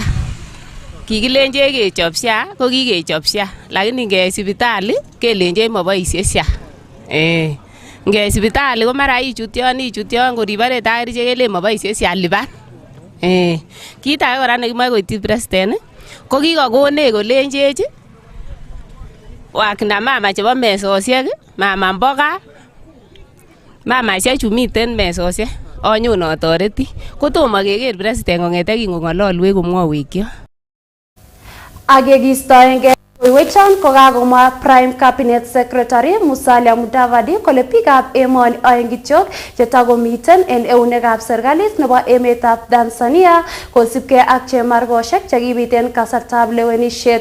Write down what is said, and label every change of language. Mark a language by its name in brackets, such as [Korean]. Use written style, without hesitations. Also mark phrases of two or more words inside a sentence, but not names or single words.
[Kalenjin] Kikilenjech kechop SHA ko kikechop SHA lakini nge sipitali kelenjech moboisie SHA. Nge sipitali ko mara ichut yon koribore ta kerichek kelen moboisie SHA lipan. Kit age kora nekimoe koityi president ko kikokonech kolenjech [Swahili] wakina mama [Kalenjin] chebo mesosiek, [Swahili] mama mboga, [Kalenjin] mamaisiek chu miten mesosiek onyon otoreti. Kotomo keker president kong'ete kingong'ololwech komwowech kyo. Agegistoenge wechan kokakomwa [English] Prime Cabinet Secretary [Kalenjin] Musalia Mudavadi kole biikab emoni oeng kityok chetakomiten en eunekab serikalit nebo emetab Tanzania kosibge ak chemargoshek chekibiten kasartab lewenisiet.